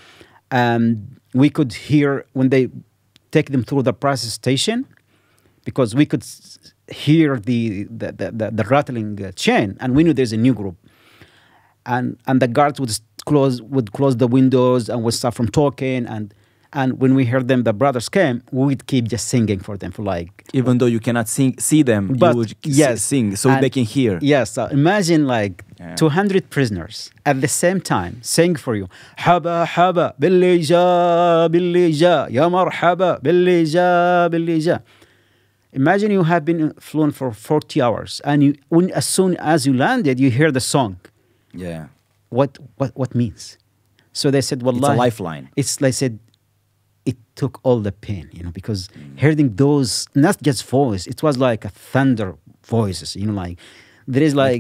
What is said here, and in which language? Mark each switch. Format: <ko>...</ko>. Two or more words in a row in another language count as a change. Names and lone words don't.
<en>and we could hear when they take them through the process station, because we could hear the rattling chain, and we knew there's a new group, and the guards would close the windows and would stop from talking, and when we heard them, the brothers came, we would keep just singing for them for like, Even though you cannot see them, but you would yes, sing so they can hear. Yes, so imagine like 200 prisoners at the same time sing for you.</en> <ar>حبا حبا بالي جا بالي جا يا مرحبا بالي جا بالي جا.</ar> <en>Imagine you have been flown for 40 hours, and as soon as you landed, you hear the song. Yeah. What means? So they said, "Wallah, It's a lifeline. It's like said, it took all the pain, because hearing those, not just voice, it was like a thunder voices, like there is like</en>